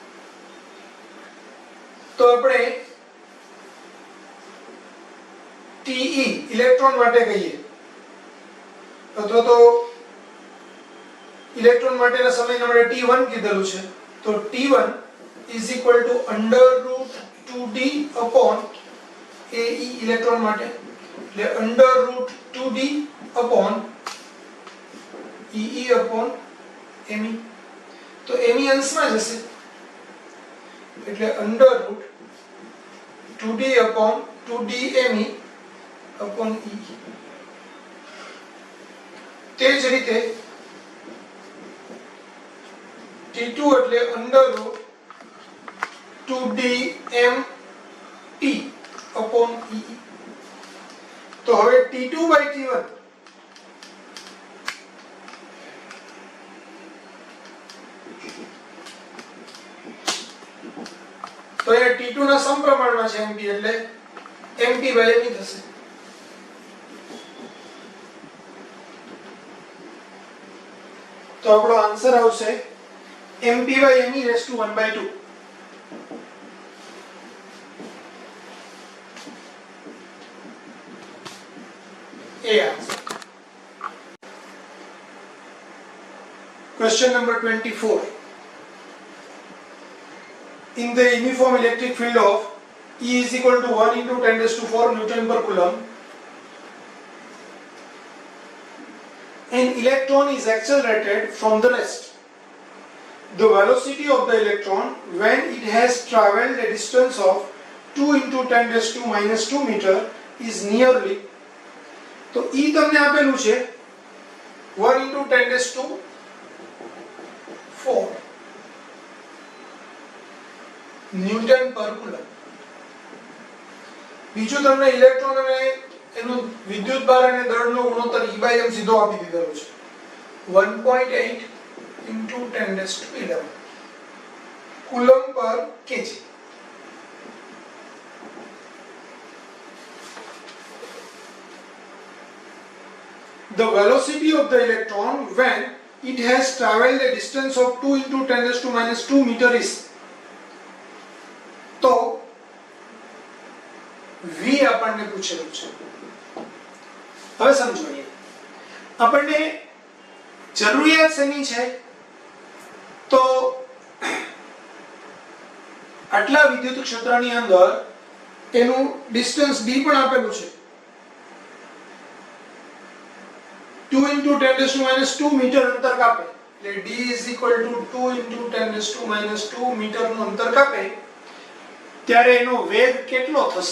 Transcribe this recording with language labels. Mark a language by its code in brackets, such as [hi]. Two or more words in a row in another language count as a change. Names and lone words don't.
[gu] તો આપણે TE ઇલેક્ટ્રોન માટે કહીએ અથવા તો ઇલેક્ટ્રોન માટેના સમયને આપણે T1 કીધેલું છે તો T1 √2d upon AE ઇલેક્ટ્રોન માટે એટલે √2d upon EE upon me તો me અંશમાં જશે એટલે √2d upon 2d me upon E. તે જ રીતે T2 એટલે √2d mt upon E. તો હવે T2/T1 તો એ T2 ના સમપ્રમાણમાં છે mp એટલે mp/me થશે. તો આપણો આન્સર આવશે mp/me⁻². [en] A answer. Question number 24. In the uniform electric field of E is equal to 1 into 10⁴ Newton per Coulomb, an electron is accelerated from the rest. The velocity of the electron when it has travelled a distance of 2 into 10⁻² meter is nearly. [gu] તો E તમને આપેલું છે 1 into 10⁴ ન્યૂટન પર કુલમ. બીજું તમને ઇલેક્ટ્રોન અને એનું વિદ્યુતભાર અને દળનો ગુણોત્તર E/m સીધો આપી દીધેલો છે 1.8 into 10⁻11 કુલમ પર કેજી. [en] The velocity of the electron when it has travelled a distance of 2 into 10⁻² meter is. [gu] તો v આપણને પૂછેલું છે. હવે સમજો આપણને જરૂરિયાત શેની છે તો આટલા વિદ્યુત ક્ષેત્રની અંદર એનું ડિસ્ટન્સ d પણ આપેલું છે 2 into 10⁻² મીટર અંતર કાપે એટલે d = 2 into 10⁻² મીટરનું અંતર કાપે ત્યારે એનો વેગ કેટલો થશે?